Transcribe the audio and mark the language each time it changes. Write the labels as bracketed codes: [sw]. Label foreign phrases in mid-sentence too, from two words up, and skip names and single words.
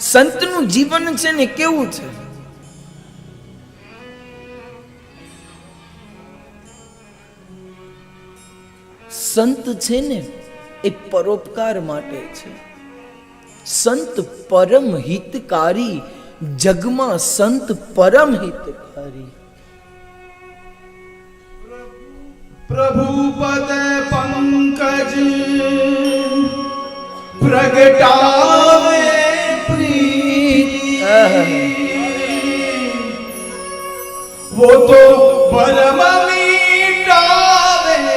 [gu] સંતનું જીવન છે ને કેવું છે? સંત છે ને એ પરોપકાર માટે છે. સંત પરમ હિતકારી, જગમાં સંત પરમ હિતકારી. [hi] प्रभु पद पंकज प्रगटावे प्रीति, वो तो परम मीटावे